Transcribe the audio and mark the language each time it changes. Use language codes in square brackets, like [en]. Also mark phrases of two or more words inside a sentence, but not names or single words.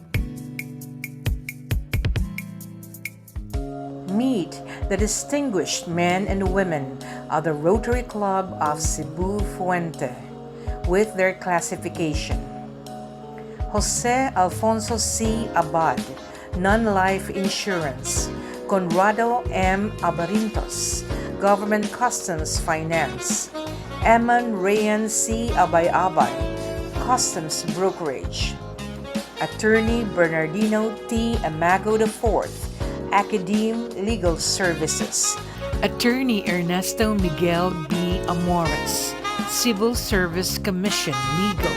[en] Meet the distinguished men and women of the Rotary Club of Cebu Fuente with their classification. Jose Alfonso C. Abad, Non-Life Insurance. Conrado M. Abarintos, Government Customs Finance. Eman Rayan C. Abay-Abay, Customs Brokerage. Attorney Bernardino T. Amago IV, Academe Legal Services. Attorney Ernesto Miguel B. Amores, Civil Service Commission Legal.